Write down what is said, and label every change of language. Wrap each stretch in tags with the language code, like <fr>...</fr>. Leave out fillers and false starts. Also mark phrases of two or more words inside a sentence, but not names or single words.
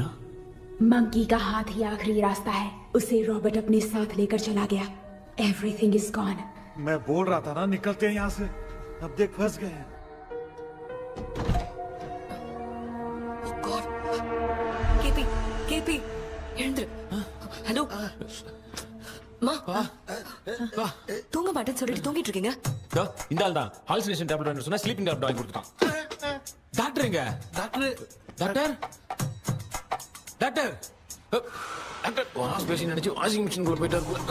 <hi>मंकी का हाथ ही आखिरी रास्ता है. उसे रॉबर्ट अपने साथ लेकर चला गया.</hi> <en>Everything is gone.</en> <hi>मैं बोल रहा था ना, निकलते हैं यहाँ से. अब देख फंस गए हैं.</hi> <ta>केपी எழுந்துரு. ஹலோ மா தூங்க மாட்டேன்னு சொல்லிட்டு தூங்கிட்டு இருக்கீங்க. இந்த ஆள் தான்</ta> <en>hallucination tablet</en> <ta>வாங்கி சொன்னா</ta> <en>sleeping tablet</en> <ta>வாங்கி கொடுத்துட்டான். டாக்டர் எங்க? டாக்டர் டாக்டர் டாக்டர் டாக்டர் ஆஸ்பிரேஷன் நினைச்சு</ta> <en>washing machine</en> <ta>குள்ள போயிட்டாரு.</ta>